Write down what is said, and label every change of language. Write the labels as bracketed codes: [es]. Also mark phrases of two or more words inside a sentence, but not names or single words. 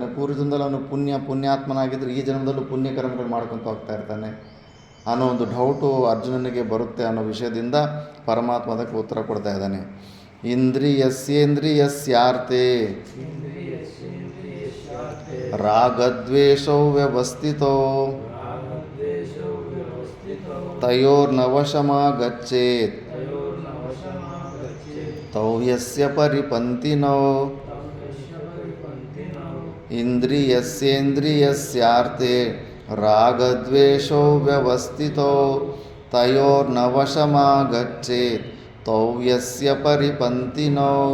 [kn] ಪೂರ್ವ ಜನ್ಮದಲ್ಲಿ ಅವನು ಪುಣ್ಯಾತ್ಮನಾಗಿದ್ದರೆ ಈ ಜನ್ಮದಲ್ಲೂ ಪುಣ್ಯ ಕರ್ಮಗಳು ಮಾಡ್ಕೊತ ಹೋಗ್ತಾ ಇರ್ತಾನೆ ಅನ್ನೋ ಒಂದು ಡೌಟು ಅರ್ಜುನನಿಗೆ ಬರುತ್ತೆ ಅನ್ನೋ ವಿಷಯದಿಂದ ಪರಮಾತ್ಮ ಅದಕ್ಕೆ ಉತ್ತರ ಕೊಡ್ತಾ ಇದ್ದಾನೆ. [sa] ಇಂದ್ರಿಯಸ್ಯೇಂದ್ರಿಯಸ್ಯಾರ್ಥೇ ರಾಗದ್ವೇಷೌ ವ್ಯವಸ್ಥಿತೋ ತಯೋರ್ನವಶಮಾಗಚ್ಚೇತ್ ತೌ ಯಸ್ಯ ಪರಿಪಂತಿನೋ. ಇಂದ್ರಿಯಸ್ಯೇಂದ್ರಿಯಸ್ಯಾರ್ಥೇ ರಾಗದ್ವೇಷೌ ವ್ಯವಸ್ಥಿತೋ ತಯೋರ್ನವಶಮಾಗಚ್ಚೇತ್ ತೌ ಯಸ್ಯ ಪರಿಪಂತಿನೋ.